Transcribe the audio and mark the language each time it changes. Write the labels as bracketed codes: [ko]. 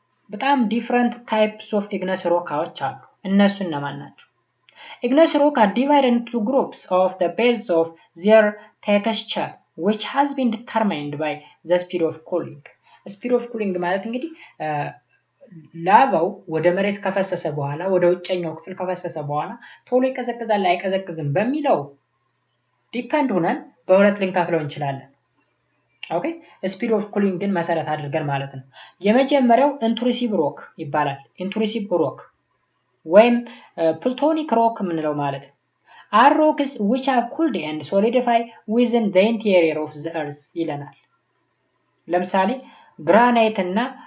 [am] በጣም different types of igneous rockዎች አሉ። እነሱ እነማን ናቸው? [en] Igneous rock are divided into groups of the base of their texture which has been determined by the speed of cooling. [am] Speed of cooling ማለት እንግዲህ ላቫው ወደ መሬት ከፈሰሰ በኋላ ወደ ውጨኛው ክፍል ከፈሰሰ በኋላ ቶሎ ይቀዘቅዛል አይቀዘቅዝም በሚለው ዲፔንድ ሆነን በሁለት ልንከፍለው እንችላለን። ኦኬ ስፒድ ኦፍ ኩሊንግን መሰረት አድርገን ማለት ነው። የመጀመሪያው ኢንትሩሲቭ ሮክ ይባላል። ኢንትሩሲቭ ሮክ ወይም ፕሉቶኒክ ሮክ የምንለው ማለት ነው። [en] are rocks which are cooled and solidify within the interior of the earth [am] ይለናል። ለምሳሌ ግራናይት እና